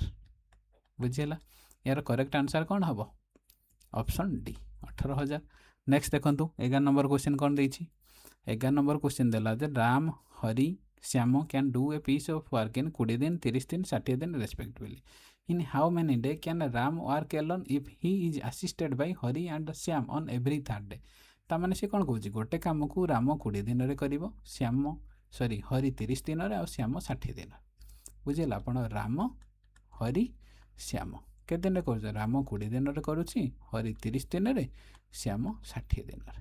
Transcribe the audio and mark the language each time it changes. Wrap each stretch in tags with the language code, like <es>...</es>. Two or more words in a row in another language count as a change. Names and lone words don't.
<or>ବୁଝିହେଲା? ଏହାର</or> <en>correct answer</en> <or>କ'ଣ ହେବ?</or> <en>option D, 18,000।</en> <or>ନେକ୍ସଟ ଦେଖନ୍ତୁ 11</or> <en>number question</en> <or>କ'ଣ ଦେଇଛି? 11</or> <en>number question</en> <or>ଦେଲା ଯେ ରାମ, ହରି, ଶ୍ୟାମ</or> <en>can do a piece of work in</en> <or>20 ଦିନ, 30 ଦିନ, 60 ଦିନ ରେସ୍ପେକ୍ଟିଭଲି।</or> <en>In how many days can Ram work alone if he is assisted by Hari and Shyam on every third day?</en> <or>ତାମାନେ ସେ କ'ଣ କହୁଛି? ଗୋଟେ କାମକୁ ରାମ 20 ଦିନରେ କରିବ, ହରି 30 ଦିନରେ, ଆଉ ଶ୍ୟାମ 60 ଦିନରେ। ବୁଝିଲା? ଆପଣ ରାମ, ହରି, ଶ୍ୟାମ କେତେ ଦିନରେ କରୁଛି? ରାମ 20 ଦିନରେ କରୁଛି, ହରି 30 ଦିନରେ, ଶ୍ୟାମ 60 ଦିନରେ।</or>